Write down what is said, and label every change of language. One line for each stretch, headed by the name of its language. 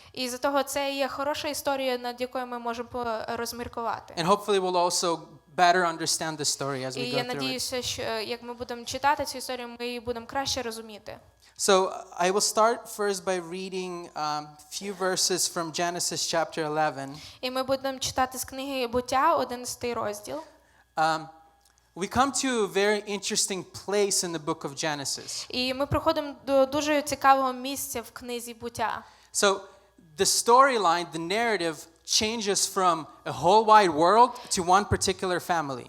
Ukrainian: І за того це є хороша історія, над якою ми можемо розміркувати.
English: And hopefully we'll also better understand the story as we
Ukrainian: І
English: go
Ukrainian: я
English: through it.
Ukrainian: надіюся, що як ми будемо читати цю історію, ми її будемо краще розуміти.
English: So I will start first by reading a few verses from Genesis chapter 11.
Ukrainian: І ми будемо читати з книги Буття, 11 розділ.
English: We come to a very interesting place in the book of Genesis.
Ukrainian: І ми приходимо до дуже цікавого місця в книзі Буття.
English: So the storyline, the narrative changes from a whole wide world to one particular family.